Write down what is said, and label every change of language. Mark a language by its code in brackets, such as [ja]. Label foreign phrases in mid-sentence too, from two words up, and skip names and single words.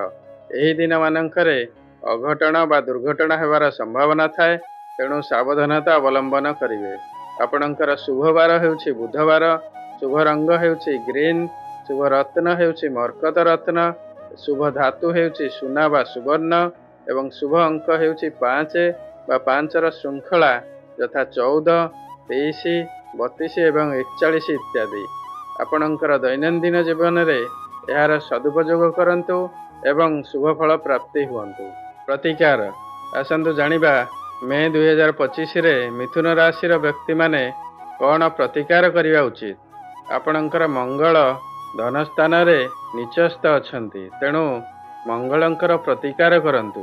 [or] ଏହି ଦିନ ମାନଙ୍କରେ ଅଘଟଣ ବା ଦୁର୍ଘଟଣା ହେବାର ସମ୍ଭାବନା ଥାଏ, ତେଣୁ ସାବଧାନତା ଅବଲମ୍ବନ କରିବେ। ଆପଣଙ୍କର ଶୁଭ ବାର ହେଉଛି ବୁଧବାର, ଶୁଭ ରଙ୍ଗ ହେଉଛି ଗ୍ରୀନ, ଶୁଭ ରତ୍ନ ହେଉଛି ମରକତ ରତ୍ନ, ଶୁଭ ଧାତୁ ହେଉଛି ସୁନା ବା ସୁବର୍ଣ୍ଣ ଏବଂ ଶୁଭ ଅଙ୍କ ହେଉଛି 5 ବା 5 ର ଶୃଙ୍ଖଳା ଯଥା 14, 23, 32 ଏବଂ 41 ଇତ୍ୟାଦି। ଆପଣଙ୍କର ଦୈନନ୍ଦିନ ଜୀବନ ରେ ଯାର ସଦୁପଯୋଗ କରନ୍ତୁ ଏବଂ ଶୁଭ ଫଳ ପ୍ରାପ୍ତି ହୁଅନ୍ତୁ। ପ୍ରତିକାର ଆସନ୍ତୁ ଜାଣିବା ମେ 2025 ରେ ମିଥୁନ ରାଶି ବ୍ୟକ୍ତି ମାନେ କେଉଁ ପ୍ରତିକାର କରିବା ଉଚିତ। ଆପଣଙ୍କର ମଙ୍ଗଳ ଧନ ସ୍ଥାନ ରେ ନୀଚସ୍ଥ ଅଛନ୍ତି, ତେଣୁ ମଙ୍ଗଳଙ୍କର ପ୍ରତିକାର କରନ୍ତୁ।